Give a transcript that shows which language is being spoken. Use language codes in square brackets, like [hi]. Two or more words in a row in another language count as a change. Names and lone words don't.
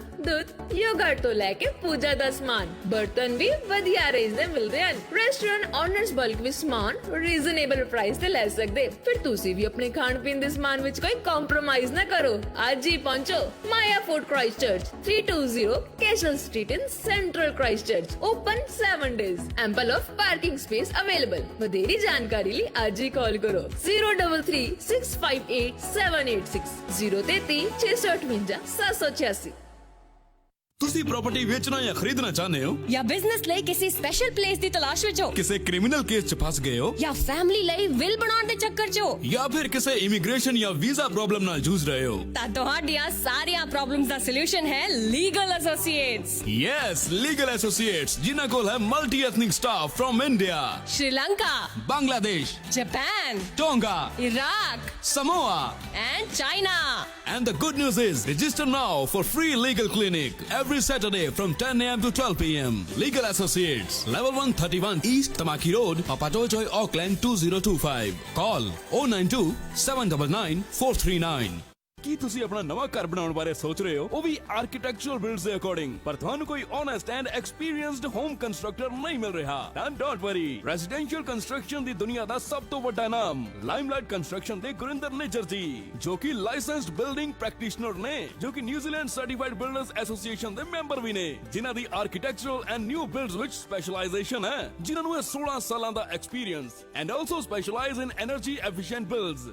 [pa] ਦੁੱਧ ਯੋਗਰਟ ਤੋਂ ਲੈ ਕੇ ਪੂਜਾ ਦਾ ਸਮਾਨ ਬਰਤਨ ਵੀ ਵਧੀਆ ਰੇਂਜ ਦੇ ਮਿਲਦੇ ਹਨ [en] restaurant owners [pa] ਬਲਕ ਵੀ ਸਮਾਨ [en] reasonable price [pa] ਤੇ ਲੈ ਸਕਦੇ ਫਿਰ ਤੁਸੀਂ ਵੀ ਆਪਣੇ ਖਾਣ ਪੀਣ ਦੇ ਸਮਾਨ ਵਿੱਚ ਕੋਈ ਕੰਪਰੋਮਾਈਜ਼ ਨਾ ਕਰੋ ਅੱਜ ਹੀ ਪਹੁੰਚੋ ਮਾਇਆ ਫੂਡ ਕ੍ਰਾਈਸਟਚਰਚ 320 ਕੈਸਲ ਸਟਰੀਟ [en] in central Christchurch open 7 days ample of parking space available [pa] ਵਧੇਰੀ ਜਾਣਕਾਰੀ ਲਈ ਅੱਜ ਹੀ ਕਾਲ ਕਰੋ 033658 786 033 658 ਤੁਸੀਂ ਪ੍ਰਾਪਰਟੀ ਵੇਚਣਾ ਜਾਂ ਖਰੀਦਣਾ ਚਾਹੁੰਦੇ ਹੋ ਜਾਂ ਬਿਜ਼ਨਸ ਲਈ ਕਿਸੇ [en] special place [pa] ਦੀ ਤਲਾਸ਼ ਵਿੱਚ ਹੋ ਕਿਸੇ [en] criminal case [pa] 'ਚ ਫਸ ਗਏ ਹੋ ਜਾਂ ਫੈਮਿਲੀ ਲਈ ਵਿਲ ਬਣਾਉਣ ਦੇ ਚੱਕਰ 'ਚ ਹੋ ਜਾਂ ਫਿਰ ਕਿਸੇ ਇਮੀਗ੍ਰੇਸ਼ਨ ਜਾਂ [en] visa problem [pa] ਨਾਲ ਜੂਝ ਰਹੇ ਹੋ ਤਾਂ ਤੁਹਾਡੀਆਂ ਸਾਰੀਆਂ ਪ੍ਰੋਬਲਮਸ ਦਾ ਸੋਲੂਸ਼ਨ ਹੈ ਲੀਗਲ ਐਸੋਸੀਏਟਸ ਯੈਸ ਲੀਗਲ ਐਸੋਸੀਏਟਸ ਜਿਨ੍ਹਾਂ ਕੋਲ ਹੈ [en] multi ethnic staff from [pa] ਇੰਡੀਆ ਸ਼੍ਰੀਲੰਕਾ ਬੰਗਲਾਦੇਸ਼ ਜਾਪਾਨ ਟੋਂਗਾ ਇਰਾਕ ਸਮੋਆ ਐਂਡ ਚਾਈਨਾ [en] And the good news is, register now for free legal clinic every Saturday from 10 a.m. to 12 p.m. Legal Associates, Level 131 East Tamaki Road, Papatojoy, Auckland 2025. Call 092 799 439. [pa] ਕੀ ਤੁਸੀਂ ਆਪਣਾ ਨਵਾਂ ਘਰ ਬਣਾਉਣ ਬਾਰੇ ਸੋਚ ਰਹੇ ਹੋ, ਉਹ ਵੀ [en] architectural builds [pa] ਦੇ ਅਕੋਰਡਿੰਗ, ਪਰ ਤੁਹਾਨੂੰ ਕੋਈ [en] honest and experienced home constructor [pa] ਨਹੀਂ ਮਿਲ ਰਿਹਾ? ਤਾਂ [en] don't worry, residential construction [pa] ਦੀ ਦੁਨੀਆ ਦਾ ਸਭ ਤੋਂ ਵੱਡਾ ਨਾਮ ਲਾਈਮਲਾਈਟ ਕੰਸਟਰਕਸ਼ਨ ਦੇ ਗੁਰਿੰਦਰ ਨਿੱਜਰ ਜੀ, ਜੋ ਕਿ [en] licensed building practitioner [pa] ਨੇ, ਜੋ ਕਿ ਨਿਊਜ਼ੀਲੈਂਡ ਸਰਟੀਫਾਈਡ ਬਿਲਡਰਸ ਐਸੋਸੀਏਸ਼ਨ ਦੇ ਮੈਂਬਰ ਵੀ ਨੇ, ਜਿਨ੍ਹਾਂ ਦੀ [en] architectural and new builds [pa] ਵਿੱਚ ਸਪੈਸ਼ਲਾਈਜੇਸ਼ਨ ਹੈ, ਜਿਨ੍ਹਾਂ ਨੂੰ 16 ਸਾਲਾਂ ਦਾ ਐਕਸਪੀਰੀਅੰਸ, [en] and also specialise in energy efficient builds.